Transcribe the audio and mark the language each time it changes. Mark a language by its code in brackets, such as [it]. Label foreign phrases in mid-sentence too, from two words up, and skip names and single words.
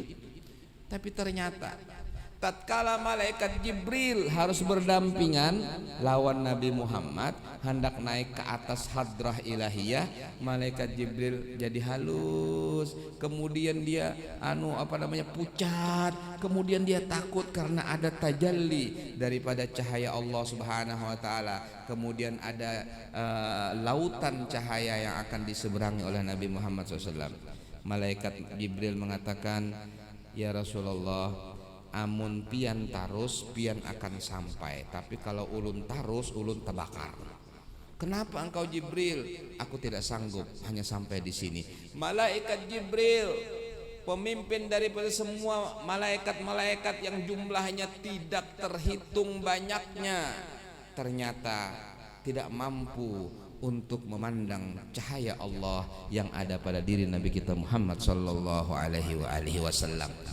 [id] Tapi ternyata tatkala malaikat Jibril harus berdampingan lawan Nabi Muhammad hendak naik ke atas [ar] hadrah ilahiyah, [id] malaikat Jibril jadi halus, kemudian dia pucat, kemudian dia takut karena ada tajalli daripada cahaya Allah [ar] Subhanahu wa taala, [id] kemudian ada lautan cahaya yang akan diseberangi oleh Nabi Muhammad SAW. Malaikat Jibril mengatakan, [ar] ya Rasulullah, [bjn] amun pian tarus pian akan sampai, tapi kalau ulun tarus ulun terbakar. [id] Kenapa engkau Jibril? Aku tidak sanggup hanya sampai di sini. Malaikat Jibril, pemimpin daripada semua malaikat-malaikat yang jumlahnya tidak terhitung banyaknya, ternyata tidak mampu untuk memandang cahaya Allah yang ada pada diri Nabi kita Muhammad [ar] sallallahu alaihi wasallam.